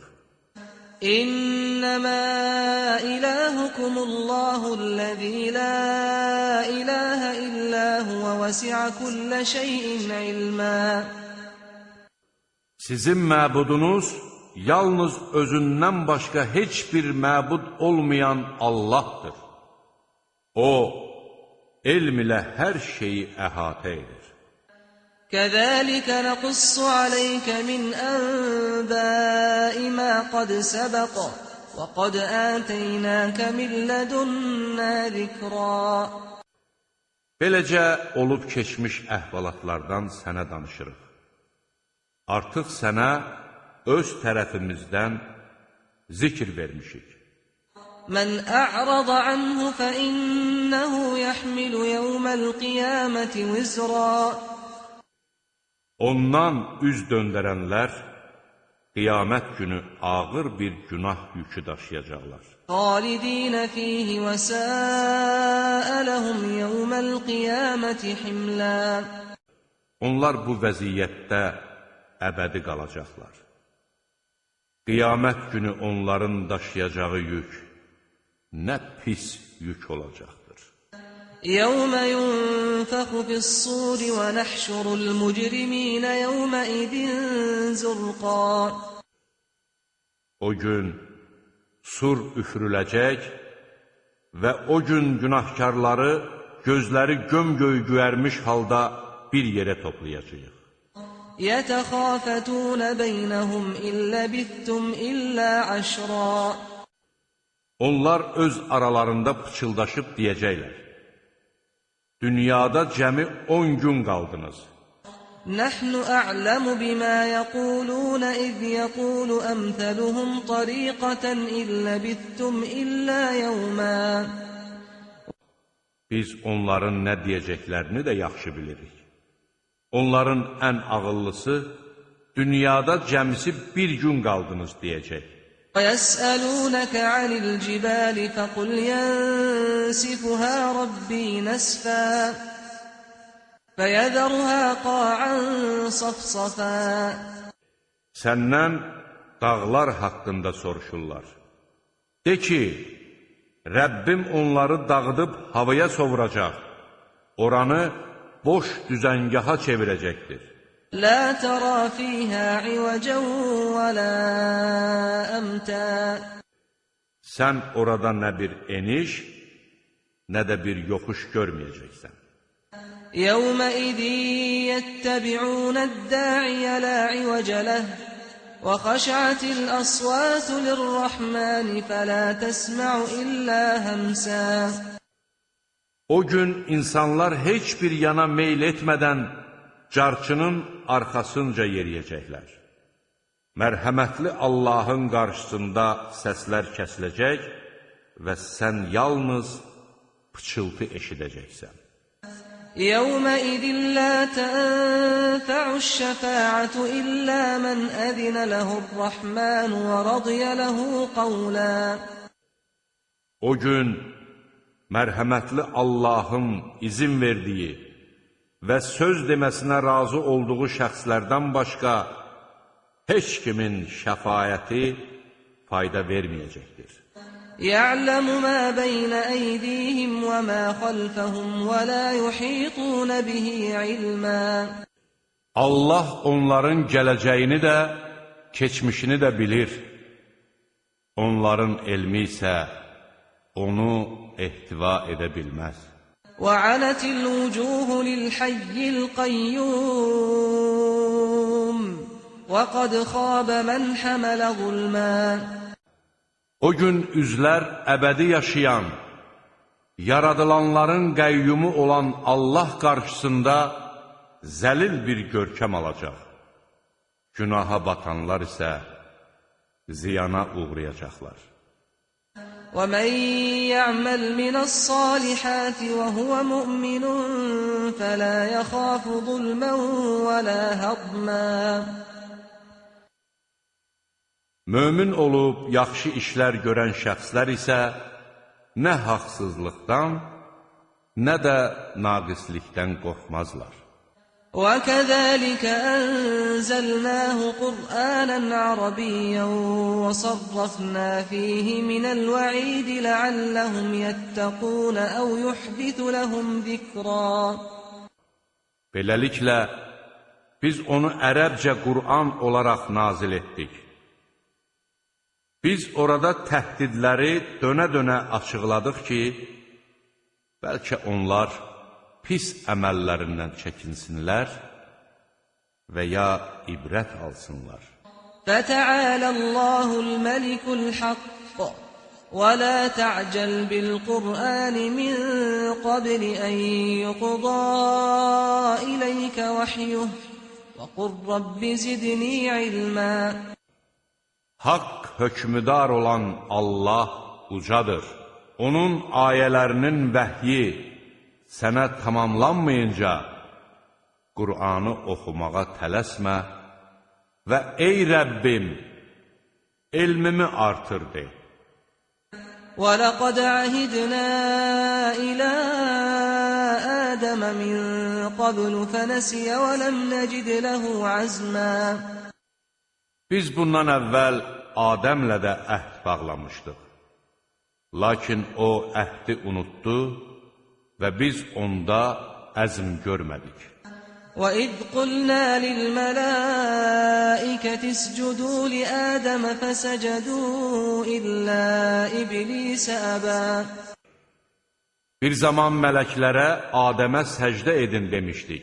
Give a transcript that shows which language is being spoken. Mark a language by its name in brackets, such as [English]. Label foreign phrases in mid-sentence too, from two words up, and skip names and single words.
[Arabic] إِنَّمَا إِلَٰهُكُمُ اللَّهُ الَّذِي لَا إِلَٰهَ إِلَّا هُوَ وَسِعَ كُلَّ شَيْءٍ عِلْمًا [Azerbaijani] Sizin məbudunuz yalnız özündən başqa heç bir məbud olmayan Allahdır. O, elm ilə hər şeyi əhatə edir. [Arabic] كَذَلِكَ نَقُصُّ عَلَيْكَ مِنْ أَنْبَاءِ مَا قَدْ سَبَقَ وَقَدْ آتَيْنَاكَ مِنْ لَدُنَّا ذِكْرًا [Azerbaijani] Beləcə olub keçmiş əhvalatlardan sənə danışırıq. Artıq sənə öz tərəfimizdən zikr vermişik. [Arabic] مَنْ أَعْرَضَ عَنْهُ فَإِنَّهُ يَحْمِلُ يَوْمَ الْقِيَامَةِ وِزْرًا [Azerbaijani] Ondan üz döndərənlər qiyamət günü ağır bir günah yükü daşıyacaqlar. [Arabic] خَالِدِينَ فِيهِ وَسَاءَ لَهُمْ يَوْمَ الْقِيَامَةِ حِمْلًا [Azerbaijani] Onlar bu vəziyyətdə əbədi qalacaqlar. Qiyamət günü onların daşıyacağı yük nə pis yük olacaqdır. [Arabic] يَوْمَ يُنْفَخُ فِي الصُّورِ وَنَحْشُرُ الْمُجْرِمِينَ يَوْمَئِذٍ زُرْقًا [Azerbaijani] O gün sur üfürüləcək və o gün günahkarları gözləri göm-göy göyərmiş halda bir yerə toplayacağıq. [Arabic] يَتَخَافَتُونَ بَيْنَهُمْ إِنْ لَبِثْتُمْ إِلَّا عَشْرًا [Azerbaijani] Onlar öz aralarında pıçıldaşıb deyəcəklər: Dünyada cəmi 10 gün qaldınız. [Arabic] نَحْنُ أَعْلَمُ بِمَا يَقُولُونَ إِذْ يَقُولُ أَمْثَلُهُمْ طَرِيقَةً إِنْ لَبِثْتُمْ إِلَّا يَوْمًا [Azerbaijani] Biz onların nə deyəcəklərini də yaxşı bilirik. Onların ən ağıllısı, dünyada cəmisi bir gün qaldınız deyəcək. [Arabic] وَيَسْأَلُونَكَ عَنِ الْجِبَالِ فَقُلْ يَنْسِفُهَا رَبِّي نَسْفًا فَيَذَرُهَا قَاعًا صَفْصَفًا. [Azerbaijani] Səndən dağlar haqqında soruşurlar. De ki, Rəbbim onları dağıdıb havaya sovuracaq, oranı boş düzəngaha çevirəcəkdir. [Arabic] لَا تَرَى فِيهَا عِوَجًا وَلَا أَمْتًا. [Azerbaijani] Sən orada nə bir eniş, nə də bir yoxuş görməyəcəksən. [Arabic] يَوْمَئِذٍ يَتَّبِعُونَ الدَّاعِيَ لَا عِوَجَ لَهُ وَخَشَعَتِ الْأَصْوَاتُ لِلرَّحْمَنِ فَلَا تَسْمَعُ إِلَّا هَمْسًا. [Azerbaijani] O gün insanlar heç bir yana meyl etmədən carçının arxasınca yeriyəcəklər. Mərhəmətli Allahın qarşısında səslər kəsiləcək və sən yalnız pıçıltı eşidəcəksən. [Arabic] يَوْمَئِذٍ لَا تَنفَعُ الشَّفَاعَةُ إِلَّا مَنْ أَذِنَ لَهُ الرَّحْمَنُ وَرَضِيَ لَهُ قَوْلًا. [Azerbaijani] O gün mərhəmətli Allahın izin verdiyi və söz deməsinə razı olduğu şəxslərdən başqa heç kimin şəfaəti fayda verməyəcəkdir. [Arabic] يَعْلَمُ مَا بَيْنَ أَيْدِيهِمْ وَمَا خَلْفَهُمْ وَلَا يُحِيطُونَ بِهِ عِلْمًا. [Azerbaijani] Allah onların gələcəyini də, keçmişini də bilir. Onların elmi isə onu ehtiva edə bilməz. [Arabic] وَعَنَتِ الْوُجُوهُ لِلْحَيِّ الْقَيُّومِ وَقَدْ خَابَ مَنْ حَمَلَ ظُلْمًا. [Azerbaijani] O gün üzlər əbədi yaşayan, yaradılanların qəyyumu olan Allah qarşısında zəlil bir görkəm alacaq. Günaha batanlar isə ziyana uğrayacaqlar. [Arabic] وَمَنْ يَعْمَلْ مِنَ الصَّالِحَاتِ وَهُوَ مُؤْمِنٌ فَلَا يَخَافُ ظُلْمًا وَلَا هَضْمًا. [Azerbaijani] Mömin olub yaxşı işlər görən şəxslər isə nə haqsızlıqdan, nə də naqislikdən qorxmazlar. [Arabic] وَكَذَلِكَ أَنزَلْنَاهُ قُرْآنًا عَرَبِيًّا وَصَرَّفْنَا فِيهِ مِنَ الْوَعِيدِ لَعَلَّهُمْ يَتَّقُونَ أَوْ يُحْدِثُ لَهُمْ ذِكْرًا. [Azerbaijani] Beləliklə, biz onu ərəbcə Qur'an olaraq nazil etdik. Biz orada təhdidləri dönə-dönə açıqladıq ki, bəlkə onlar pis əməllərindən çəkinsinlər və ya ibrət alsınlar. [Arabic] فَتَعَالَى اللَّهُ الْمَلِكُ الْحَقُّ وَلَا تَعْجَلْ بِالْقُرْآنِ مِنْ قَبْلِ أَنْ يُقْضَى إِلَيْكَ وَحْيُهُ وَقُلْ رَبِّ زِدْنِي عِلْمًا. [Azerbaijani] Haqq hökmüdar olan Allah ucadır. Onun ayələrinin vəhyi sənə tamamlanmayınca Qur'anı oxumağa tələsmə və ey Rəbbim, elmimi artır de. [Arabic] وَلَقَدْ عَهِدْنَا إِلَى آدَمَ مِنْ قَبْلُ فَنَسِيَ وَلَمْ نَجِدْ لَهُ عَزْمًا. [Azerbaijani] Biz bundan əvvəl Adəmlə də əhd bağlamışdıq. Lakin o əhdi unutdu və biz onda əzm görmədik. [Arabic] وَإِذْ قُلْنَا لِلْمَلَائِكَةِ اسْجُدُوا لِآدَمَ فَسَجَدُوا إِلَّا إِبْلِيسَ أَبَى. [Azerbaijani] Bir zaman mələklərə Adəmə səcdə edin demişdik.